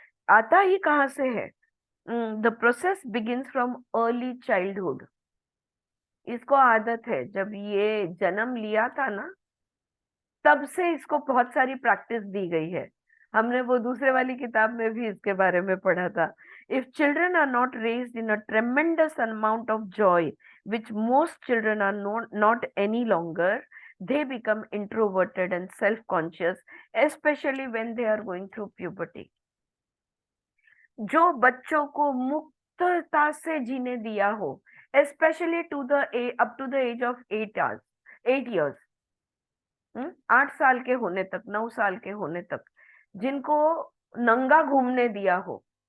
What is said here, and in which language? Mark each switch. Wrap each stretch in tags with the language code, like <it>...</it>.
<hi>आता ही कहाँ से है?</hi> <en>The process begins from early childhood.</en> <hi>इसको आदत है, जब ये जन्म लिया था ना, तब से इसको बहुत सारी प्रैक्टिस दी गई है। हमने वो दूसरे वाली किताब में भी इसके बारे में पढ़ा था।</hi> <en>If children are not raised in a tremendous amount of joy which most children are not any longer, they become introverted and self-conscious, especially when they are going through puberty.</en> <hi>जो बच्चों को मुक्तता से जीने दिया हो,</hi> <en>especially up to the age of 8 years,</en> <hi>8 साल के होने तक, 9 साल के होने तक, जिनको नंगा घूमने दिया हो,</hi>